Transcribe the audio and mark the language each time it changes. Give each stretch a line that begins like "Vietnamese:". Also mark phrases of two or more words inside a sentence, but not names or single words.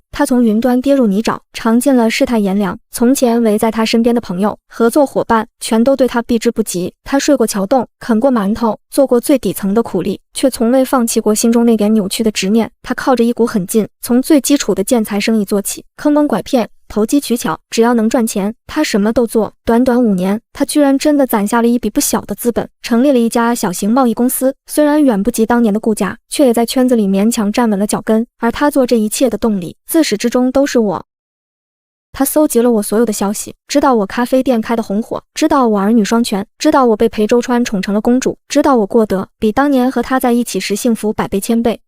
Chinese: 他從雲端跌入泥沼，嘗盡了世態炎涼。從前圍在他身邊的朋友、合作夥伴，全都對他避之不及。他睡過橋洞，啃過饅頭，做過最底層的苦力，卻從未放棄過心中那點扭曲的執念。他靠着一股狠勁，從最基礎的建材生意做起，坑蒙拐騙，投機取巧，只要能賺錢，他什麼都做。短短5年，他居然真的攢下了一筆不小的資本，成立了一家小型貿易公司。雖然遠不及當年的顧家，卻也在圈子裡勉強站穩了腳跟。而他做這一切的動力，自始至終都是我。他搜集了我所有的消息，知道我咖啡店開得紅火，知道我兒女雙全，知道我被裴周川寵成了公主，知道我過得比當年和他在一起時幸福100倍1000倍。